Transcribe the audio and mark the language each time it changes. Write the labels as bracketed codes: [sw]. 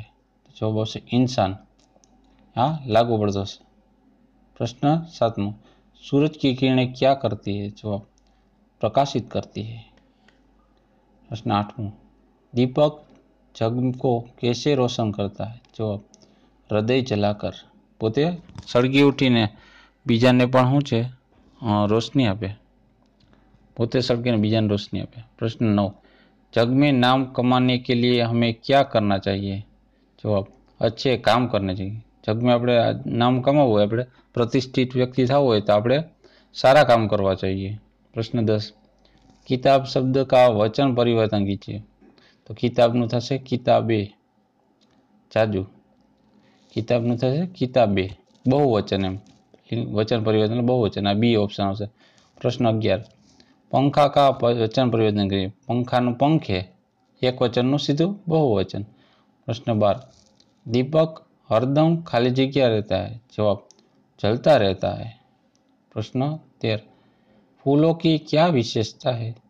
[hi] तो जवाब आवशे इंसान. हाँ, लागू पड़तो है. प्रश्न 7मो, सूरज की किरणें क्या करती है? जवाब प्रकाशित करती है. प्रश्न 8मो, दीपक जग को कैसे रोशन करता है? जवाब हृदय जलाकर. [gu] पोते सળગી ઉઠીને બીજાને પણ શું છે રોશની આપે. પોતે સળગીને બીજાને રોશની આપે. [hi] प्रश्न 9, जग में नाम कमाने के लिए हमें क्या करना चाहिए? जवाब अच्छे काम करने चाहिए. जग में [gu] આપણે નામ કમાવવું હોય, આપણે પ્રતિષ્ઠિત વ્યક્તિ થવું હોય તો આપણે સારા કામ કરવા चाहिए. [hi] प्रश्न 10, किताब शब्द का वचन परिवर्तन कीजिए. [gu] तो किताबનું થશે કિતાબે. જાજુ. किताबનું થશે કિતાબે. बहुवचन એમ. [hi] वचन परिवर्तन बहुवचन, [gu] आ बी ऑप्शन आवशे। [hi] प्रश्न 11 पंखा का वचन परिवर्तन करिए। [gu] पंखानु पंख है एक वचननु सीधुं बहुवचन। [hi] प्रश्न 12 दीपक हरदम खाली जग्या रहता है। जवाब जलता रहता है। प्रश्न 13 फूलों की क्या विशेषता है।